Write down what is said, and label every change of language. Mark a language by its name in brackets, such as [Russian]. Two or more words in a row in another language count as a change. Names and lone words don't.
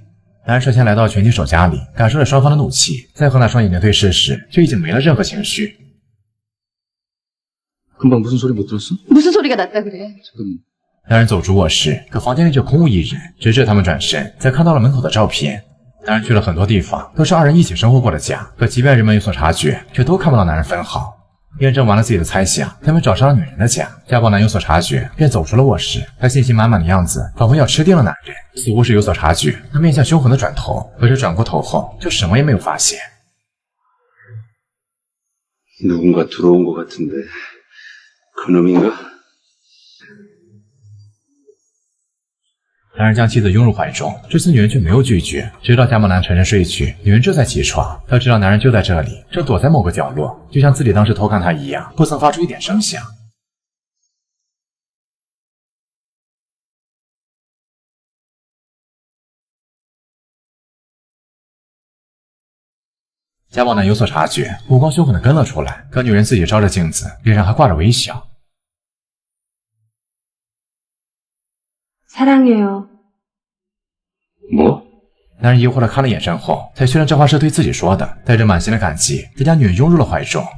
[Chinese] 男人率先来到拳击手家里，感受了双方的怒气，在和那双眼睛对视时，却已经没了任何情绪。 [Korean] 금방 무슨 소리 못 들었어? 무슨 소리가 났다 그래? 잠깐만. [Chinese] 男人走出卧室，可房间里却空无一人，直至他们转身，才看到了门口的照片。男人去了很多地方，都是二人一起生活过的家，可即便人们有所察觉，却都看不到男人分毫。验证完了自己的猜想，他们找上了女人的家。家暴男有所察觉，便走出了卧室。他信心满满的样子，仿佛要吃定了男人。似乎是有所察觉，他面向凶狠的转头，可是转过头后，就什么也没有发现。 [Korean] 누군가 들어온 것 같은데 그놈인가? [Chinese] 男人将妻子拥入怀中，这次女人却没有拒绝，直到加莫南沉沉睡去，女人这才起床。她知道男人就在这里，正躲在某个角落，就像自己当时偷看他一样，不曾发出一点声响。加莫南有所察觉，目光凶狠地跟了出来，可女人自己照着镜子，脸上还挂着微笑。 [Korean] 사랑해요. 뭐? [Chinese] 男人疑惑地看了眼身后，才确认这话是对自己说的，带着满心的感激，他将女人拥入了怀中。